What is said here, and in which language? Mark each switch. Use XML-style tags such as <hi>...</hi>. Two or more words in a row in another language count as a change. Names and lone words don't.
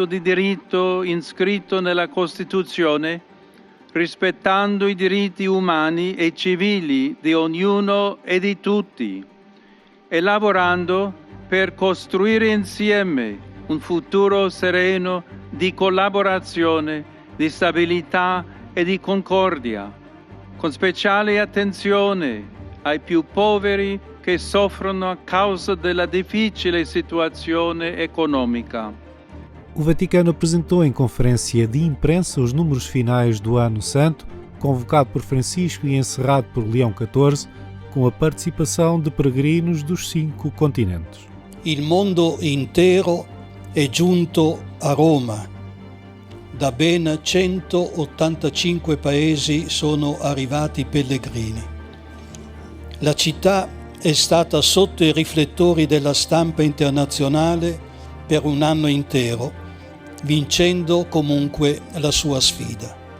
<it>di diritto iscritto nella Costituzione, rispettando i diritti umani e civili di ognuno e di tutti, e lavorando per costruire insieme un futuro sereno di collaborazione, di stabilità e di concordia, con speciale attenzione ai più poveri che soffrono a causa della difficile situazione economica.</it> <pt>O Vaticano apresentou em conferência de imprensa os números finais do Ano Santo, convocado por Francisco e encerrado por Leão XIV, com a participação de peregrinos dos 5 continentes.</pt> <it>Il mondo intero è giunto a Roma. Da ben 185 paesi sono arrivati pellegrini. La città è stata sotto i riflettori della stampa internazionale per un anno intero, vincendo comunque la sua sfida.</it>